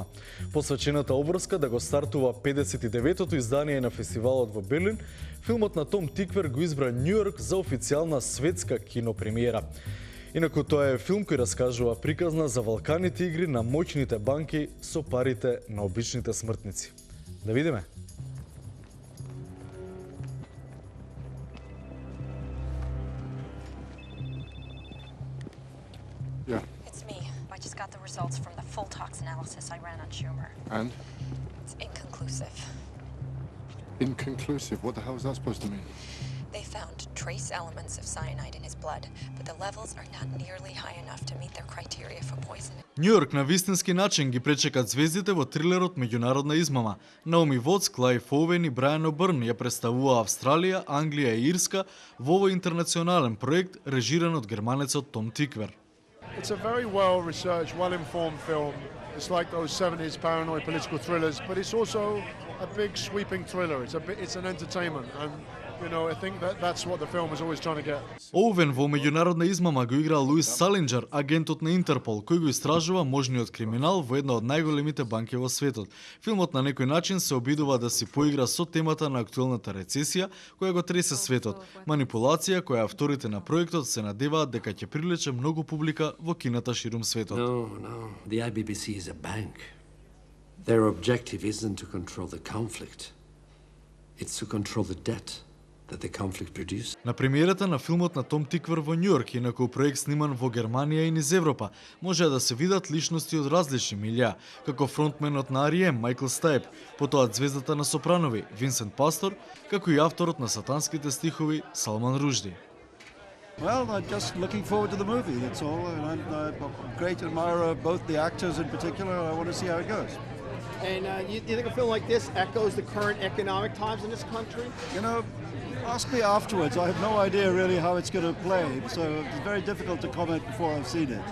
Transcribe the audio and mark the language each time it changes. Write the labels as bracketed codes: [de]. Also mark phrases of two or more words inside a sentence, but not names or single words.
[mk] Посвечената обврска да го стартува 59-тото издание на фестивалот во Берлин, филмот на Том Тиквер го избра Њујорк за официјална светска кинопремиера. Инаку тоа е филм кој раскажува приказна за валканите игри на моќните банки со парите на обичните смртници. Да видиме. [en] It's me. My results from the full tox analysis I ran on Schumer. And? It's inconclusive. Inconclusive? What the hell is that supposed to mean? They found trace elements of cyanide in his blood, but the levels are not nearly high enough to meet their criteria for poisoning. [mk] Њујорк на вистински начин ги пречекат звездите во трилерот Меѓународна измама. Наоми Воц, Клајв Оуен и Брајан Обрн ја представува Австралија, Англија и Ирска во овој интернационален проект режиран од германецот Том Тиквер. [en] It's a very well-researched, well-informed film. It's like those 70s paranoid political thrillers, but it's also a big sweeping thriller. It's an entertainment, and I think that's what the film is always trying to get. [mk] Оуен во Меѓународна измама го играл Луис Салинџер, агентот на Интерпол, кој го истражува можниот криминал во една од најголемите банки во светот. Филмот на некој начин се обидува да си поигра со темата на актуелната рецесија која го тресе светот, манипулација која авторите на проектот се надеваат дека ќе привлече многу публика во кината ширум светот. [en] No. The IBBC is a bank. Their objective isn't to control the conflict. It's to control the debt that the conflict produces. [mk] На премиерата на филмот на Том Тиквер во Њујорк, инаку проект сниман во Германија и низ Европа, може да се видат личности од различни милја, како фронтменот на R.E.M. Майкл Стајп, потоа звездата на Сопранови Винсент Пастор, како и авторот на сатанските стихови Салман Ружди. [en] Well, I'm just looking forward to the movie, that's all. And I'm a great admirer of both the actors in particular. I want to see how it goes. And you think a film like this echoes the current economic times in this country? Ask me afterwards. I have no idea really how it's going to play, so it's very difficult to comment before I've seen it.